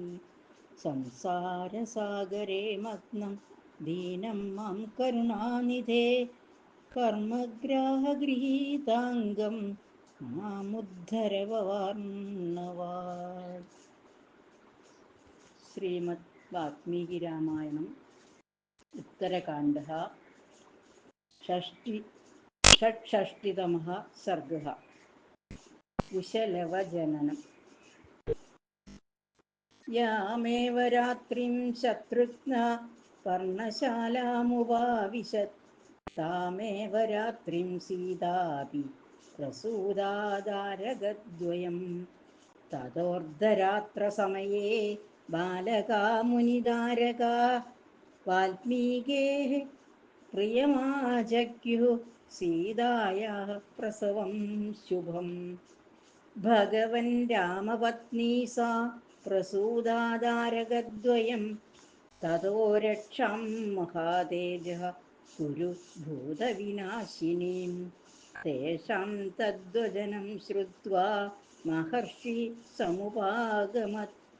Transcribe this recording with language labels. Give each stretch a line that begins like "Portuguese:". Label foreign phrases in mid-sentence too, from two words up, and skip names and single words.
Sanskrit: സംസാരസാഗരേ മഗ്നം ദീനം മാം കരുണാനിധേ കർമ്മഗ്രാഹഗൃഹീതാംഗം മാമുദ്ധര ഭവാർണവാത്. ശ്രീമദ് വാൽമീകി രാമായണം ഉത്തരകാണ്ഡः षट्षष्टितमः सर्गः. कुशलवजननं. यामेव रात्रिं शत्रुघ्नः पर्णशालामुपाविशत् तामेव रात्रिं सीतापि प्रसूदादारगद्वयं. ततोर्धरात्रसमये बालका मुनिदारका वाल्मीकेः प्रियमाजज्ञुः सीतायाः प्रसवं शुभम्. ഭഗവൻ രാമപത്നീ സാ പ്രസൂതാദാരകദ്വയം. തതോ രക്ഷാം മഹാതേജഃ കുരു ഭൂതവിനാശിനീം. തേഷാം തദ്വചനം ശ്രുത്വാ മഹർഷി സമുപാഗമത്.